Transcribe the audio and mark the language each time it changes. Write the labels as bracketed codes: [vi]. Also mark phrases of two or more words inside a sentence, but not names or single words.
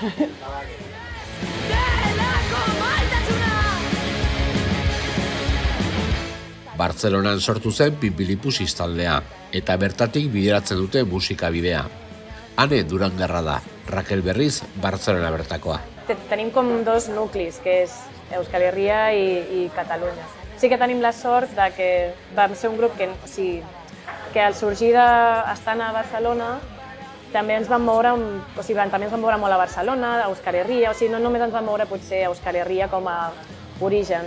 [eu] Bartzelonan sortu zen Pinpilipusis taldea, eta bertatik bideratzen dute musika bidea. Ane Durangarra da, Raquel berriz Barcelona bertakoa. [ca] Tenim com dos nuclis, que és Euskal Herria i Catalunya. Sí que tenim la sort de que vam ser un grup que, o sigui, que al sorgir estant a Barcelona també ens vam moure, també ens vam moure molt a Barcelona, a Euskal Herria, o sigui, no només ens vam moure potser a Euskal Herria com a origen.